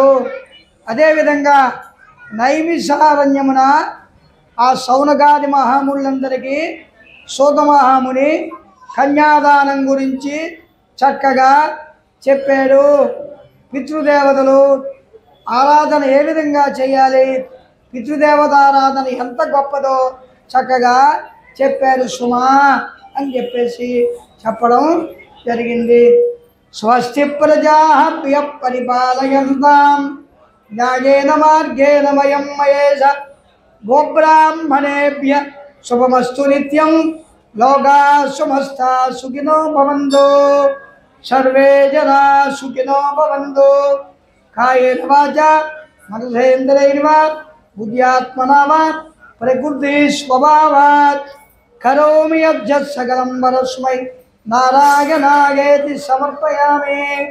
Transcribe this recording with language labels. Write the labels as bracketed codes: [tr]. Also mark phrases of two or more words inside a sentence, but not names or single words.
[te] అదేవిధంగా నైమిషారణ్యమున ఆ సౌనకాది మహాములందరికీ సూత మహాముని కన్యాదానం గురించి చక్కగా చెప్పాడు. పితృదేవతలు ఆరాధన ఏ విధంగా చేయాలి, పితృదేవతారాధన ఎంత గొప్పదో చక్కగా చెప్పారు సుమా అని చెప్పేసి చెప్పడం జరిగింది. [sa] స్వస్తి ప్రజాభ్య పరిపాలయంతాం న్యాయేన మార్గేణ వయం మహేష గోబ్రాహ్మణేభ్య శుభమస్తు నిత్యం లోకా సమస్తా సుఖినో భవంతు సర్వే జనా సుఖినో భవంతు కాయేన వాచా మనసేంద్రియైర్వా బుద్ధ్యాత్మనా వా ప్రకృతి స్వభావాత్ కరోమి యజ్జత్ సకలం పరస్మై నారాయణాయేతి సమర్పయామి.